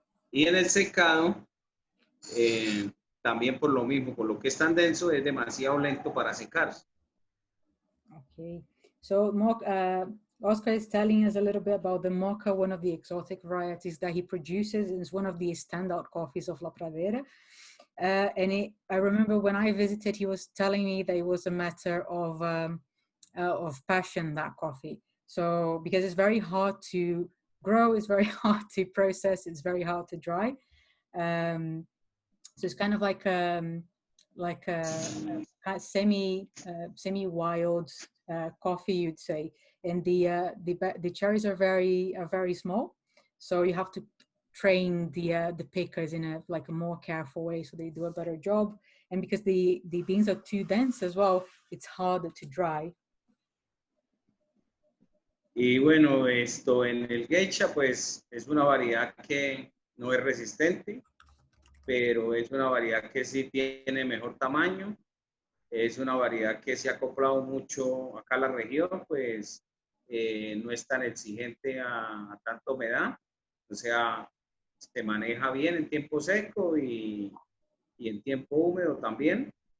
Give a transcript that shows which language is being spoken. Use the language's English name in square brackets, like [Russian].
[Spanish] Y en el secado, también por lo mismo, por lo que es tan denso, es demasiado lento para secarse. [English] Okay, so Oscar is telling us a little bit about the Mocha, one of the exotic varieties that he produces. It's one of the standout coffees of La Pradera. I remember when I visited, he was telling me that it was a matter of passion, that coffee. So because it's very hard to grow, it's very hard to process, it's very hard to dry. So it's kind of like a semi-wild coffee, you'd say. And the cherries are very small, so you have to train the pickers in a more careful way, so they do a better job. And because the beans are too dense as well, it's harder to dry. [Spanish] Y bueno, esto en el geisha, pues es una variedad que no es resistente, pero es una variedad que sí tiene mejor tamaño. Es una variedad que se ha acoplado mucho acá a la región, pues no es tan exigente a tanta humedad, o sea, se maneja bien en tiempo seco y en tiempo húmedo también.